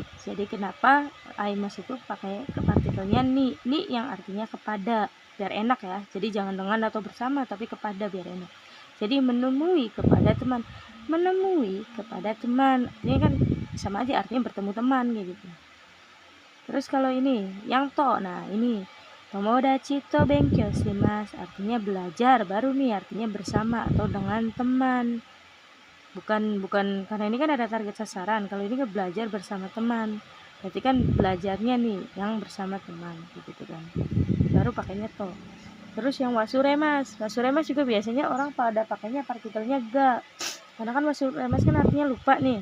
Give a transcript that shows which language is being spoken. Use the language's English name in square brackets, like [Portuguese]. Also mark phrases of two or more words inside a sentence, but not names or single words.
[Indonesian] Jadi kenapa aimasu itu pakai ke partikelnya ni yang artinya kepada, biar enak ya. Jadi jangan dengan atau bersama tapi kepada, biar enak. Jadi menemui kepada teman, ini kan sama aja artinya bertemu teman kayak gitu. Terus kalau ini yang to, nah ini [Japanese] 友達と勉強します, [Indonesian] artinya belajar, baru nih artinya bersama atau dengan teman. Bukan karena ini kan ada target sasaran. Kalau ini kan belajar bersama teman, berarti kan belajarnya nih yang bersama teman gitu kan, baru pakainya to. Terus yang wasuremas juga biasanya orang pada pakainya partikelnya ga, karena kan wasuremas kan artinya lupa nih.